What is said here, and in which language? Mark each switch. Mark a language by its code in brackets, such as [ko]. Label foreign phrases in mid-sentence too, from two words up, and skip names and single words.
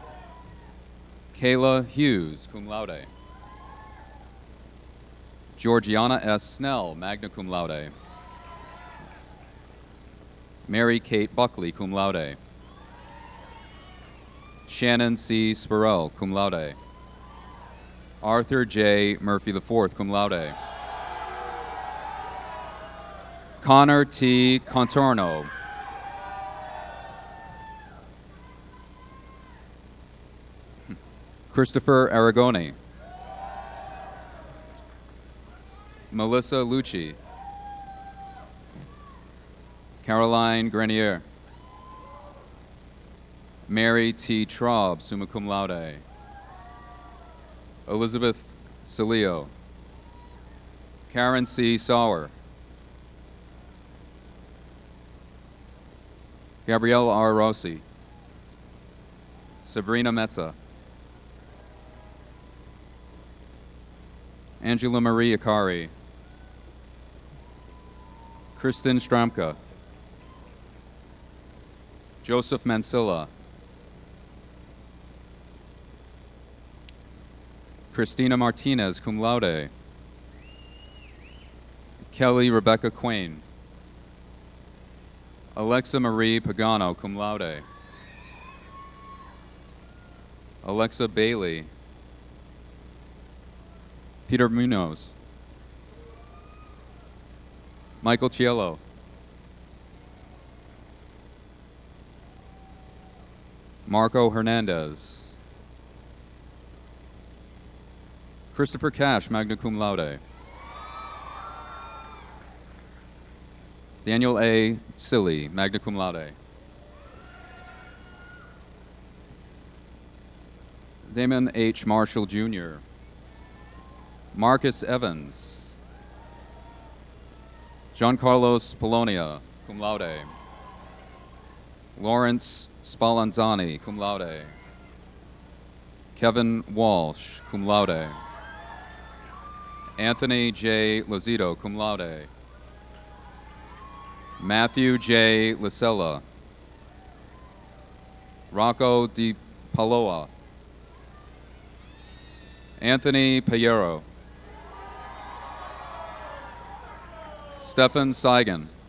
[en] Kayla Hughes, [la] cum laude. [en] Georgiana S. Snell, [la] magna cum laude. [en] Mary Kate Buckley, [la] cum laude. [en] Shannon C. Spurrell, [la] cum laude. [en] Arthur J. Murphy IV, [la] cum laude. [en] Connor T. Contorno. Christopher Aragoni. Melissa Lucci. Caroline Grenier. Mary T. Traub, [la] summa cum laude. [en] Elizabeth Salio. Karen C. Sauer. Gabrielle R. Rossi. Sabrina Metza. Angela Marie Akari. Kristen Stramka. Joseph Mansilla. Christina Martinez, [la] cum laude. [en] Kelly Rebecca Quain. Alexa Marie Pagano, [la] cum laude. [en] Alexa Bailey. Peter Munoz. Michael Cielo. Marco Hernandez. Christopher Cash, [la] magna cum laude. [en] Daniel A. Silly, [la] magna cum laude. [en] Damon H. Marshall, Jr. Marcus Evans. John Carlos Polonia, [la] cum laude. [en] Lawrence Spallanzani, [la] cum laude. [en] Kevin Walsh, [la] cum laude. [en] Anthony J. Lozito, [la] cum laude. [en] Matthew J. Lasella. Rocco Di Paloa. Anthony Payero. Stefan Seigan.